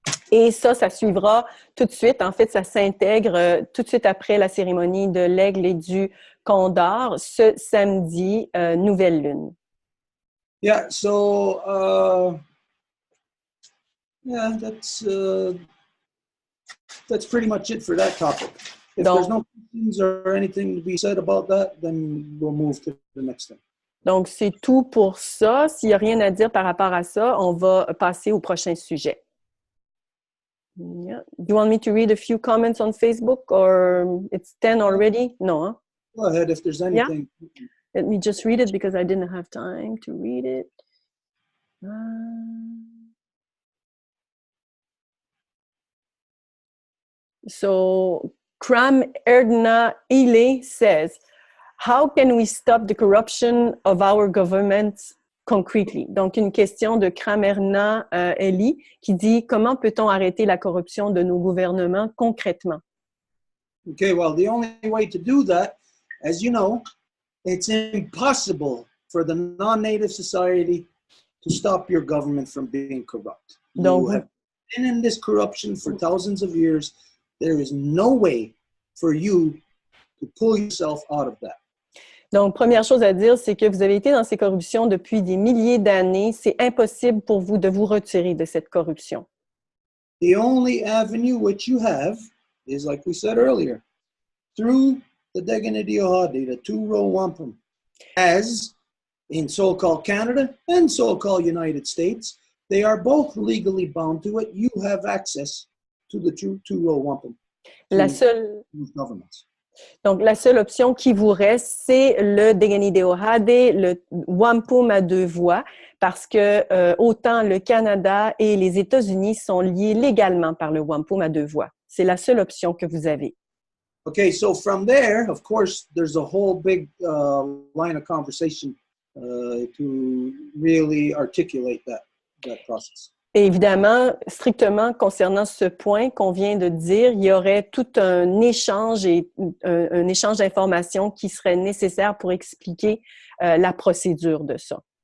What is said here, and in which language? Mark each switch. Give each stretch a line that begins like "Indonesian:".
French: Et ça suivra tout de suite. En fait, ça s'intègre tout de suite après la cérémonie de l'aigle et du condor, ce samedi, nouvelle lune.
English: Yeah, so that's pretty much it for that topic. If there's no questions or anything to be said about that, then we'll move to the next thing.
French: Donc, c'est tout pour ça. S'il n'y a rien à dire par rapport à ça, on va passer au prochain sujet.
English: Yeah. Do you want me to read a few comments on Facebook or it's 10 already? No, huh? Go ahead if there's anything. Yeah? Let me just read it because I didn't have time to read it. So, Kram Erdna Ile says, how can we stop the corruption of our governments concretely?
French: Donc, une question de Kram Erdna Eli qui dit, comment peut-on arrêter la corruption de nos gouvernements concrètement?
English: Okay, well, the only way to do that as you know, it's impossible for the non-native society to stop your government from being corrupt.
French: Donc,
English: You have been in this corruption for thousands of years. There is no way for you to pull yourself out of that.
French: donc, première chose à dire, c'est que vous avez été dans ces corruptions depuis des milliers d'années. C'est impossible pour vous de vous retirer de cette corruption.
English: The only avenue which you have is, like we said earlier, through the Deganidi Ohadi, the two Row Wampum, as in so-called Canada and so-called United States, they are both legally bound to it. You have access to the two Row Wampum.
French: La seule,
English: Governments.
French: donc, la seule option qui vous reste, c'est le Deganideo-Hade, le Wampum à deux voies, parce que autant le Canada et les États-Unis sont liés légalement par le Wampum à deux voies. C'est la seule option que vous avez.
English: Okay, so from there, of course, there's a whole big line of conversation to really articulate that process.
French: Et évidemment, strictement concernant ce point qu'on vient de dire, il y aurait tout un échange et un échange d'informations qui serait nécessaire pour expliquer la procédure de ça.